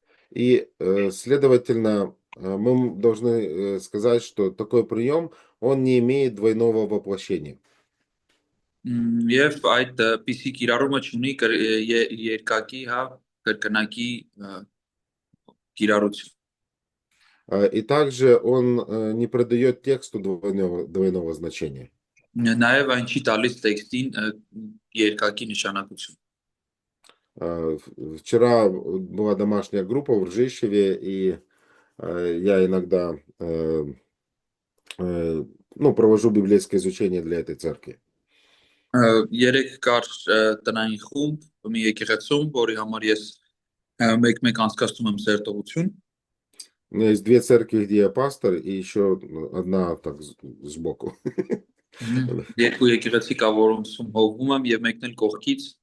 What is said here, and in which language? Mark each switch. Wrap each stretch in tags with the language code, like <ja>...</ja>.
<ru>И, следовательно, мы должны сказать, что такой прием, он не имеет двойного воплощения.</ru> <hy>Եվ այդ պիսի կիրառումը ունի երկակի, հա, կրկնակի կիրառություն։</hy> <ru>И также он не придает тексту двойного значения.</ru> <hy>Նաև այն չի տալիս տեքստին երկակի нշանակություն։</hy> <ru>Вчера была домашняя группа в Ржищеве, и я иногда ну, провожу библейское изучение для этой церкви.</ru> <hy>Երեք կար տնային խումբ մի եկեղեցում, որի համար ես մեկ անցկացնում եմ սերտողություն։</hy> <ru>У меня есть две церкви, где я пастор, и еще одна так сбоку.</ru> <hy>Երկու եկեղեցի կա, որոնցում հովվում եմ եւ մեկն էլ кողքից։</hy>